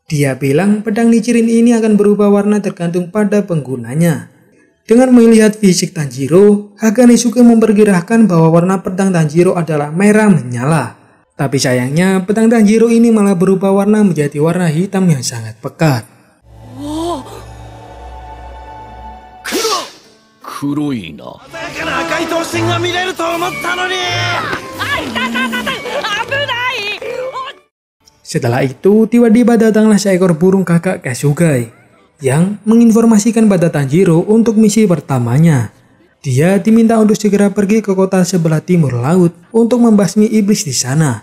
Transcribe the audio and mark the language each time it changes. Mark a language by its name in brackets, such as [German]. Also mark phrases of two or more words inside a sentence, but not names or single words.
[Indonesian] Dia bilang pedang Nichirin ini akan berubah warna tergantung pada penggunanya. Dengan melihat fisik Tanjiro, Haga Nezuke memperkirakan bahwa warna pedang Tanjiro adalah merah menyala. Tapi sayangnya pedang Tanjiro ini malah berubah warna menjadi warna hitam yang sangat pekat. [Japanese] 黒いな。鮮やかな赤い頭身が見れると思ったのに。 [Indonesian] Setelah itu, tiba-tiba datanglah seekor burung kakak Kasugai yang menginformasikan pada Tanjiro untuk misi pertamanya. Dia diminta untuk segera pergi ke kota sebelah timur laut untuk membasmi iblis di sana.